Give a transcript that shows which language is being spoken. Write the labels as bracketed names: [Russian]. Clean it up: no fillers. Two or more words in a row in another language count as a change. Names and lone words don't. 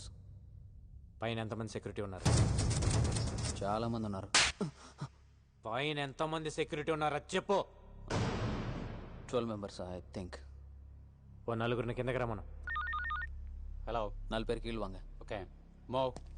[Telugu] పైన ఎంతమంది సెక్యూరిటీ ఉన్నారు? చాలా మంది ఉన్నారు. పైన ఎంతమంది సెక్యూరిటీ ఉన్నారా చెప్పు. [English] 12 members I think. [Telugu] ఓ నలుగురిని కిందకి రమ్మను. [Tamil] హలో, 4 பேர் கீழ் வாங்க. [English] okay, move.